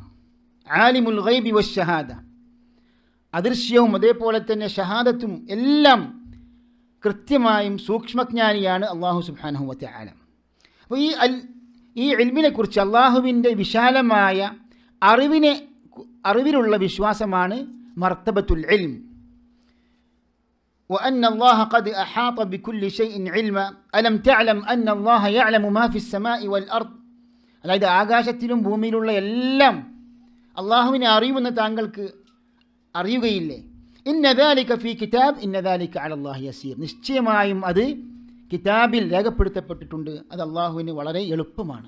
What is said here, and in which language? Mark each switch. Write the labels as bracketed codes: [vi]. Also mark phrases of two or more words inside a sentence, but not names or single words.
[ar] عالم الغيب والشهادة, [ml] അദൃശ്യവും അതേപോലെ തന്നെ ഷഹാദത്തും എല്ലാം കൃത്യമായും സൂക്ഷ്മജ്ഞാനിയാണ് [ar] الله سبحانه وتعالى. [ml] അപ്പോൾ ഈ ഇൽമിനെ കുറിച്ച്, അള്ളാഹുവിൻ്റെ വിശാലമായ അറിവിലുള്ള വിശ്വാസമാണ് [ar] مرتبة العلم. وأن الله قد أحاط بكل شيء علما ألم تعلم أن الله يعلم ما في السماء والأرض. [ml] അതായത് ആകാശത്തിലും ഭൂമിയിലുള്ള എല്ലാം അള്ളാഹുവിനെ അറിയുമെന്ന് താങ്കൾക്ക് അറിയുകയില്ലേ? [ar] إن ذلك في كتاب إن ذلك على الله يسير. [ml] നിശ്ചയമായും അത് കിതാബിൽ രേഖപ്പെടുത്തപ്പെട്ടിട്ടുണ്ട്. അത് അള്ളാഹുവിന് വളരെ എളുപ്പമാണ്.